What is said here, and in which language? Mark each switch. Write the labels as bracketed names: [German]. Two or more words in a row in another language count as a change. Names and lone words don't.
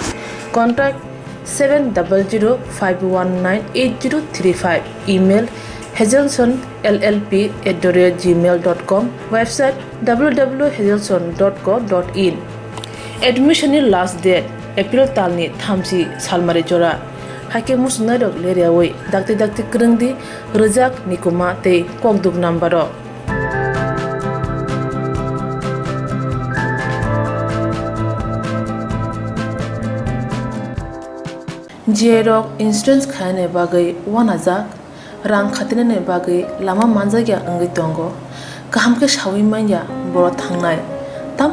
[English] Contact 700-519-8035. Email hazelson@gmail.com, website www.hazelson.co.in. Admission last date April [Kok Borok] talni thamsi salmari jora. Hake musnai rok leriawai dakti kerengdi rejak nikuma tei kokduk nambaro. Jerok insurance khane bagai 1000 rang khatine bagai lama manjagya angai tongo kaham ke shawi manya boro thangnai tam